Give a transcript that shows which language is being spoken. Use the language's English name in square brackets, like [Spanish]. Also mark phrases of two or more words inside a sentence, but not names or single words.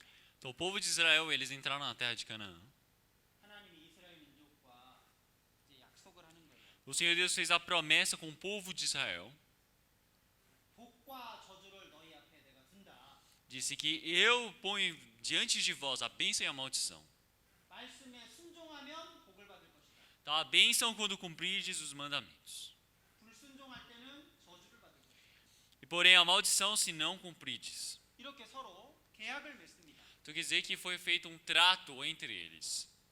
[Portuguese] Então o povo de Israel, eles entraram na terra de Canaã. [Korean] 하나님이 이스라엘 민족과 이제 약속을 하는 거예요. [Portuguese] O Senhor Deus fez a promessa com o povo de Israel. [Korean] 복과 저주를 너희 앞에 내가 둔다. [Portuguese] Disse que eu ponho diante de vós a bênção e a maldição. [Korean] 말씀에 순종하면 복을 받을 것이다. [Portuguese] Então a bênção quando cumprirdes os mandamentos. [Korean] 불순종할 때는 저주를 받을 것이다. [Portuguese] E porém a maldição se não cumprirdes. [Korean] 이렇게 서로 계약을 맺습니다. [Portuguese] Então quer dizer que foi feito um trato entre eles.